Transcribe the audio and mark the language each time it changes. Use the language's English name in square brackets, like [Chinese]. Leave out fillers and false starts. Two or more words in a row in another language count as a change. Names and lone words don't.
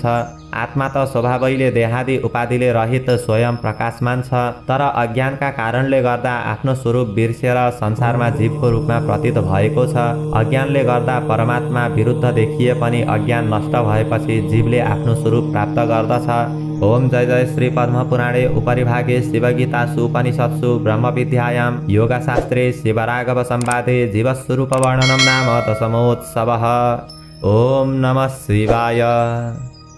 [Nepali] आत्मा त स्वभावैले देहादि उपाधिले रहित स्वयं प्रकाशमान छ, तर अज्ञानका कारणले गर्दा आफ्नो स्वरूप बिर्सेर संसारमा जीवको रूपमा प्रतीत भएको छ। अज्ञानले गर्दा परमात्मा विरुद्ध देखिए पनि अज्ञान नष्ट भएपछि जीवले आफ्नो स्वरूप प्राप्त गर्दछ। [Sanskrit] ओम जय जय श्री पद्मपुराणे उपरिभागे शिवगीतासु उपनिषत्सु ब्रह्मविद्यायां योगशास्त्रे शिवराघव संवादे जीवस्वरूप वर्णनं नाम दशमोत्सवः। ओम नमः शिवाय।